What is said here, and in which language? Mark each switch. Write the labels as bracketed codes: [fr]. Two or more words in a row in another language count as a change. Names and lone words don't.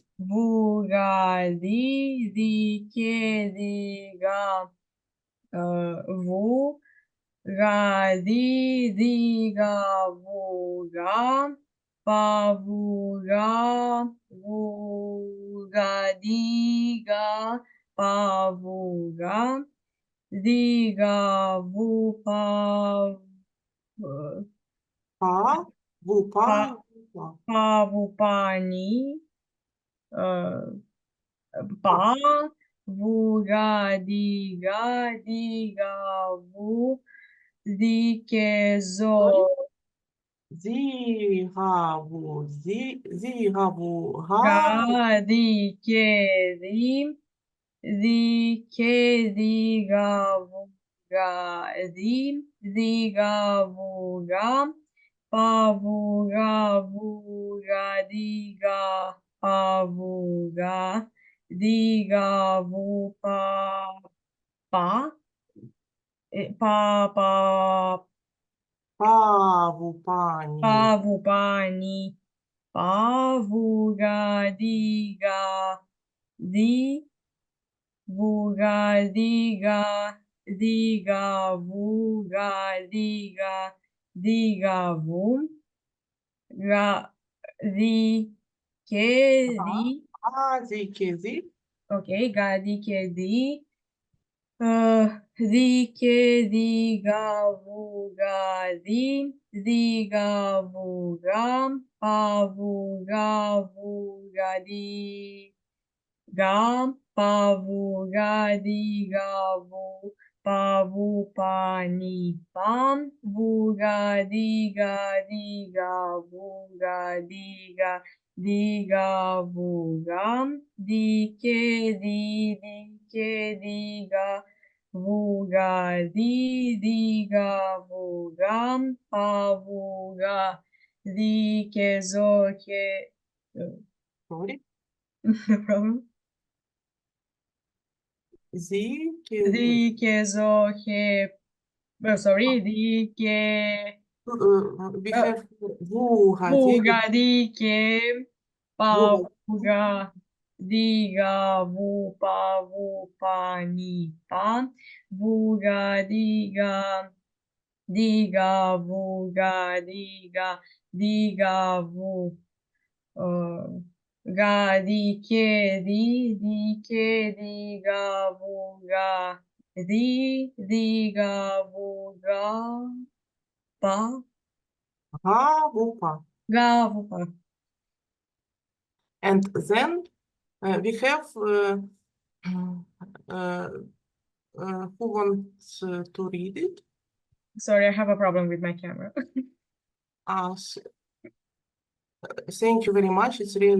[en] Вугади, дике, дига, ву, гади, дига, вуга, павуга, вуга, дига, павуга, дига, ву, пав, Pa, vu, pa, pa. паву, пани, па, вуга, дига, дига, ву, дике, зо, Zi, ha, vu, zi, ha, vu, ha. га, дике, ди, дике, дига, вуга, ди, дига, вуга, павуга, вуга, дига, павуга, дига, ву, па, па, Pa, vu, pani. паву, пани, павуга, дига, ди, вуга, дига, дига, вуга, дига, дига, ву, га, ди, ке, ди, A, zi, ke, zi. окей, га, ди, ке, ди, дике, дига, вуга, ди, дига, вуга, павуга, вуга, дига, павуга, дига, ву, паву, пани, пам, вуга, дига, дига, вуга, дига, дига, вуга, дике, дике, дига, вуга, дига, вуга, павуга, дике, зоке, Sorry. no problem. Zi, ke, zi. Дике, зоке, sorry, дике, We have vu, ha, zi, вуга, дике, vu, павуга, дига, ву, паву, пани, пан, вуга, дига, дига, вуга, дига, дига, ву, га, дике, дике, дига, вуга, дига, вуга, па, ha, vu, pa. га, ву, па. And then we have uh, who wants to read it? Sorry, I have a problem with my camera. Us. Thank you very much. It's really